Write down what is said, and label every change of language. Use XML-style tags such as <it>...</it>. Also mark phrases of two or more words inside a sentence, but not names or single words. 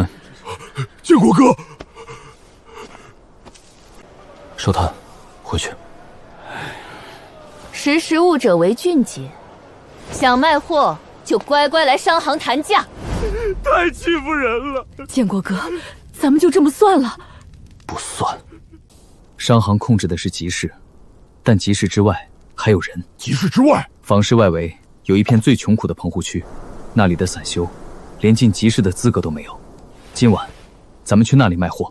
<zh>建國哥。收攤，回去。识时務者為俊傑，想賣貨就乖乖來商行談價。太欺負人了！建國哥，咱們就這麼算了？不算。商行控制的是集市，但集市之外還有人。集市之外，坊市外圍有一片最窮苦的棚戶區，那裡的散修連進集市的資格都沒有。今晚，咱們去那裡賣貨，</zh>